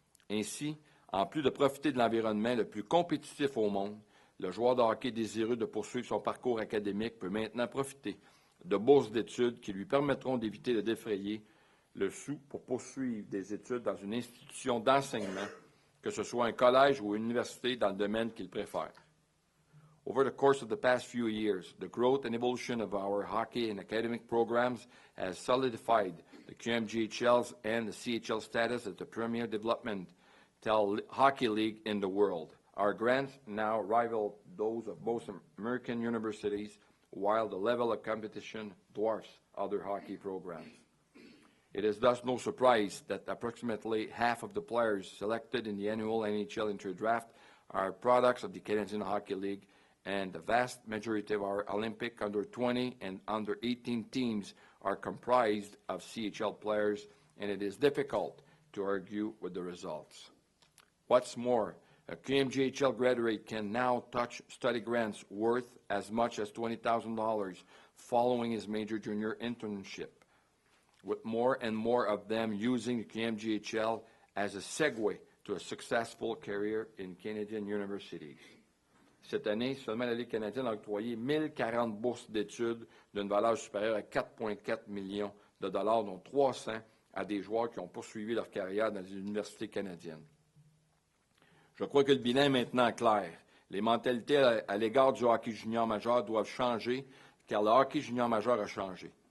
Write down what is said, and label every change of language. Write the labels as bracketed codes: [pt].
[fr] Ainsi, en plus de profiter de l'environnement le plus compétitif au monde, le joueur de hockey désireux de poursuivre son parcours académique peut maintenant profiter de bourses d'études qui lui permettront d'éviter de défrayer le sou pour poursuivre des études dans une institution d'enseignement, que ce soit un collège ou une université dans le domaine qu'il préfère. [en] Over the course of the past few years, the growth and evolution of our hockey and academic programs has solidified the QMJHL's and the CHL status as the premier developmental hockey league in the world. Our grants now rival those of most American universities, while the level of competition dwarfs other hockey programs. It is thus no surprise that approximately half of the players selected in the annual NHL Interdraft are products of the Canadian Hockey League, and the vast majority of our Olympic under-20 and under-18 teams are comprised of CHL players, and it is difficult to argue with the results. What's more, a QMJHL graduate can now touch study grants worth as much as $20,000 following his major junior internship, with more and more of them using the QMJHL as a segue to a successful career in Canadian universities. [fr] Cette année, seulement la Ligue canadienne a octroyé 1040 bourses d'études d'une valeur supérieure à 4,4 millions de dollars, dont 300 à des joueurs qui ont poursuivi leur carrière dans les universités canadiennes. Je crois que le bilan est maintenant clair. Les mentalités à l'égard du hockey junior majeur doivent changer, car le hockey junior majeur a changé.